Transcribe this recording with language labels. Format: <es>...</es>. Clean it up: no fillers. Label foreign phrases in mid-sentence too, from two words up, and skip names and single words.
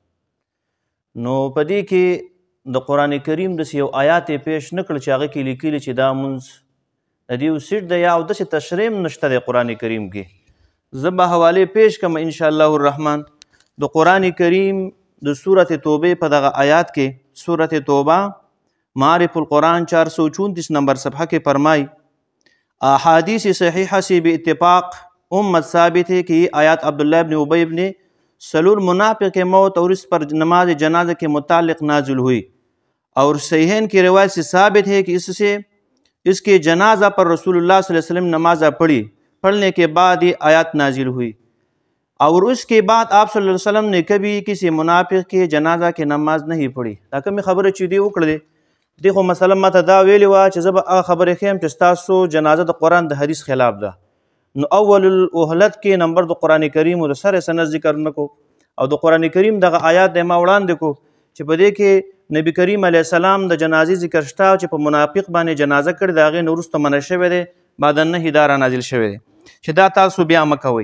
<ps>نو په دې کې د قرآن کریم داسې یو آیات یې پیش نه کړ چې هغه کې لیکلي چې دا مونځ د دې یو سیټ دی یا داسې تشریح هم نشته دی قرآن کریم کې. زه به حوالې پیش کړم</ps> <ar>انشاءالله الرحمن.</ar> <ps>د قرآن کریم د سورت توبه په دغه آیات کې، سورت توبه معارف القرآن 434 نمبر صفحه کې</ps> <ur>فرمائی احادیث صحیحہ سے بے اتفاق امت ثابت ہے کہ یہ آیات عبداللہ ابن ابی ابن سلول منافق کے موت اور اس پر نماز جنازہ کے متعلق نازل ہوئی، اور صحیحین کی روایت سے ثابت ہے کہ اس کے جنازہ پر رسول اللہ صلی اللہ علیہ وسلم نماز پڑھنے کے بعد یہ آیات نازل ہوئی، اور اس کے بعد آپ صلی اللہ علیہ وسلم نے کبھی کسی منافق کے جنازہ کی نماز نہیں پڑھی.</ur> <ps>دا کومې خبره چې دی وکړه دی خو مثلا ماته دا ویلې وه چې زه به هغه خبرې ښیم چې ستاسو جنازه د قرآن د حدیث خلاف ده. نو اول الاهلت کې نمبر د قرآن کریم د سر سند ذکر نه کو، او د قرآن کریم دغه آیات دی ما وړاندې کو چې په دې کې نبی کریم علیه السلام د جنازې ذکر شته چې په منافق باندې جنازه کړې، د هغې نه وروسته منع شوی دی،</ps> <ar>بعد النهي</ar> <ps>دا رانازل شوی دی چې دا تاسو بیا مه کوئ.</ps>